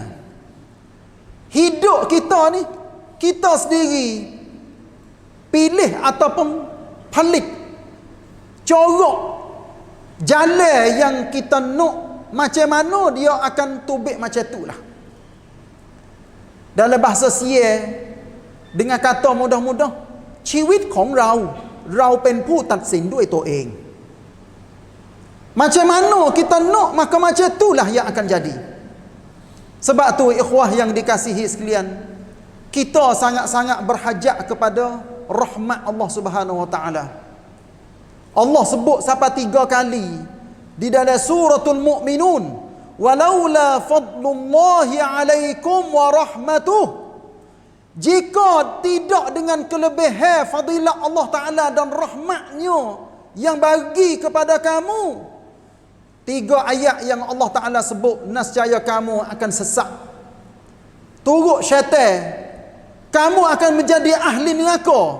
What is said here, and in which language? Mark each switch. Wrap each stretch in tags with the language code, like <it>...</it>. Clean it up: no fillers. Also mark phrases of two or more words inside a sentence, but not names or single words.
<ms>Hidup kita ni kita sendiri pilih ataupun pelik corak jalan yang kita nak, macam mana dia akan tubik macam tu lah. Dalam bahasa Sia, dengan kata mudah-mudah,</ms> <th>ชีวิตของเราเป็นผู้ตัดสินด้วยตัวเอง.</th> <ms>Macam mana kita nak, maka macam itulah yang akan jadi. Sebab tu ikhwah yang dikasihi sekalian, kita sangat-sangat berhajat kepada rahmat Allah</ms> <ar>سبحانه وتعالى.</ar> <ms>Allah sebut sampai 3 kali di dalam suratul Mu'minun,</ms> <ar>ولولا فضل الله عليكم ورحمته.</ar> <ms>Jika tidak dengan kelebihan fadilat Allah Ta'ala dan rahmatnya yang bagi kepada kamu, 3 ayat yang Allah Ta'ala sebut, nescaya kamu akan sesat. Turut syaitan, kamu akan menjadi ahli neraka.</ms>